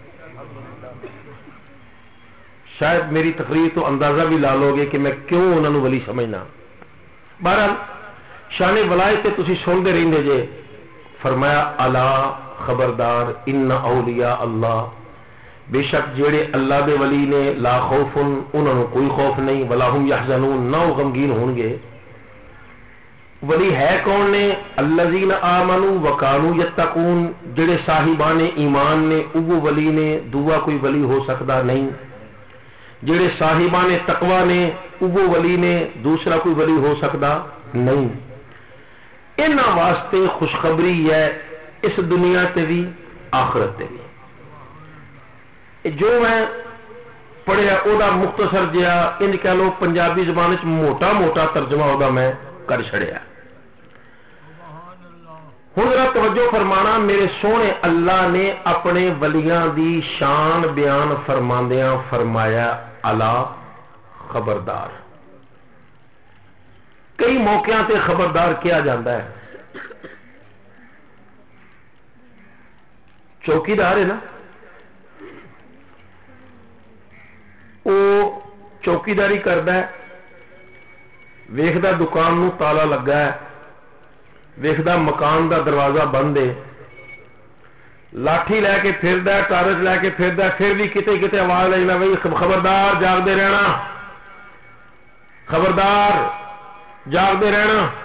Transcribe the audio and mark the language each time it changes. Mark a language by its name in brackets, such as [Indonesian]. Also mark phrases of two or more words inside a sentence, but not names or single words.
[Punjabi] شاید میری تقریر تو اندازہ بھی لا لو گے کہ میں کیوں انہوں نے ولی سمجھنا. بہرحال شان ولایت تسی سنتے رہندے جے. فرمایا الا خبردار [Arabic] ان اولیاء اللہ، [Punjabi] بے شک جڑے اللہ دے ولی نے [Arabic] لا خوف [Punjabi] انہوں نے کوئی خوف نہیں، [Arabic] ولا هم يحزنون [Punjabi] نہ وہ غمگین ہون گے. ولی ہے کون نے؟ [Arabic] الذین آمنوا وکانوا یتقون، [Punjabi] جڑے صاحبان ایمان نے وہ ولی نے، دوسرا کوئی ولی ہو سکتا نہیں. جڑے صاحبان تقوی نے وہ ولی نے، دوسرا کوئی ولی ہو سکتا نہیں. انہاں واسطے خوشخبری ہے اس دنیا تے بھی آخرت تے بھی. جو میں پڑھیا او دا مختصر جہا انج کہہ لو پنجابی زبان وچ موٹا موٹا ترجمہ او دا میں کر چھڑیا. ہوں ذرا توجہ فرمانا، میرے سونے اللہ نے اپنے ولیاں دی شان بیان فرماندیاں فرمایا الا خبردار. [Urdu] کئی موقعوں تے خبردار کیا جاتا ہے. [Punjabi] چوکیدار ہے نا، [Urdu] وہ چوکیداری کرتا ہے، [Punjabi] ویکھدا دکان نو تالا لگا ہے، ویکھدا مکان دا دروازہ بند ہے، لاٹھی لے کے پھردا ہے، ٹارچ لے کے پھردا ہے، [Urdu] پھر بھی کتے کتے آواز لگنا بھائی خبردار جاگتے رہنا، [Punjabi] خبردار جاگتے رہنا.